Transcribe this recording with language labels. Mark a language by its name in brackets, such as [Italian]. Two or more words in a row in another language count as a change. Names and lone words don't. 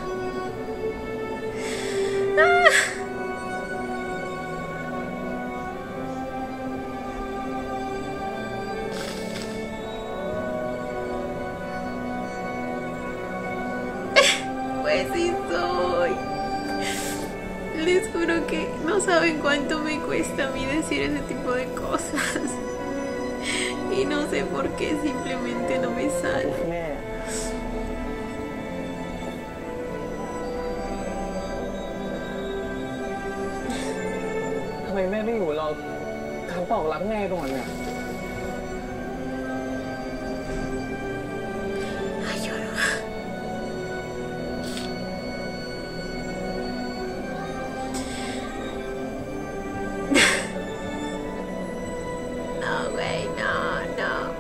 [Spanish] Pues sí soy. Les juro que no saben cuánto me cuesta a mí decir ese tipo de cosas. Y no sé por qué, simplemente no me sale. [Thai] แม่ทำไมแม่ไม่อยู่เราทำบอกรักแม่ก่อนเนี่ย [Spanish] Ay, lloro. No, güey, no, no.